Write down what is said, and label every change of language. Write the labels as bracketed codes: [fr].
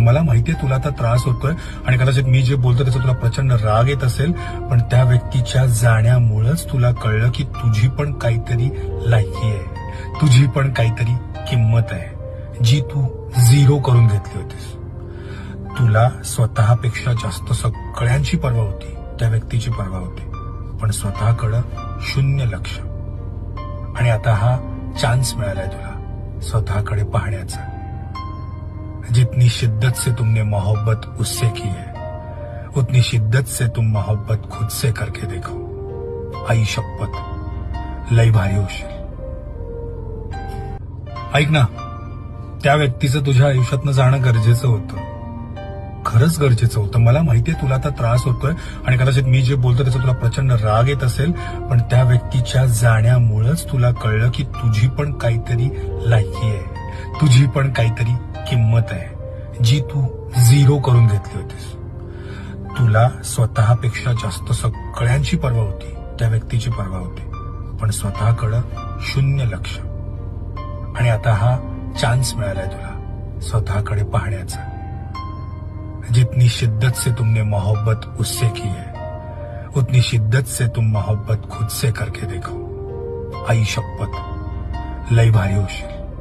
[mr] मला माहितीये तुला आता त्रास होतोय आणि कदाचित मी जे बोलतो त्याचा तुला प्रचंड राग येत असेल, पण त्या व्यक्तीच्या जाण्यामुळंच तुला कळलं की तुझी पण काहीतरी लायकी आहे, तुझी पण काहीतरी किंमत आहे, जी तू झिरो करून घेतली होतीस. तुला स्वतःपेक्षा जास्त सगळ्यांची पर्वा होती, त्या व्यक्तीची पर्वा होती, पण स्वतःकडं शून्य लक्ष. आणि आता हा चान्स मिळालाय तुला स्वतःकडे पाहण्याचा. [hi] जितनी शिद्दत से तुमने मोहब्बत उससे की है, उतनी शिद्दत से तुम मोहब्बत खुद से करके देखो. [mr] आई शपथ, लय भारी होशील. ऐक ना, त्या व्यक्तीचं तुझ्या आयुष्यातनं जाणं गरजेचं होतं. खरंच गरजेचं होतं. मला माहितीये तुला आता त्रास होतोय आणि कदाचित मी जे बोलतो त्याचा तुला प्रचंड राग येत असेल, पण त्या व्यक्तीच्या जाण्यामुळंच तुला कळलं की तुझी पण काहीतरी लायकी आहे, तुझी पण काहीतरी किंमत आहे, जी तू झिरो करून घेतली होतीस. तुला स्वतःपेक्षा जास्त सगळ्यांची पर्वा होती, त्या व्यक्तीची पर्वा होती, पण स्वतःकडं शून्य लक्ष. आणि आता हा चान्स मिळालाय तुला स्वतःकडे पाहण्याचा. [hi] जितनी शिद्दत से तुमने मोहब्बत उससे की है, उतनी शिद्दत से तुम मोहब्बत खुद से करके देखो. [mr] आई शपथ, लय भारी होशील.